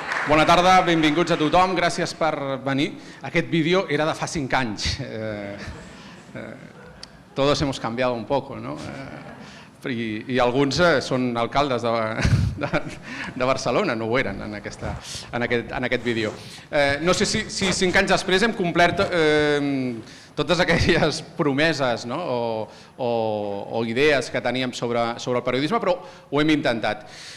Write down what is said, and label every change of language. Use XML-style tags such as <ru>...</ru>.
<ca>Bona tarda, benvinguts a tothom, gràcies per venir. Aquest vídeo era de fa 5 anys.</ca> <es>Todos hemos cambiado un poco, ¿no?</es> <ca>I alguns són alcaldes de Barcelona, no ho eren en aquest vídeo. No sé si 5 anys després hem complert totes aquelles promeses o idees que teníem sobre el periodisme, però ho hem intentat.</ca>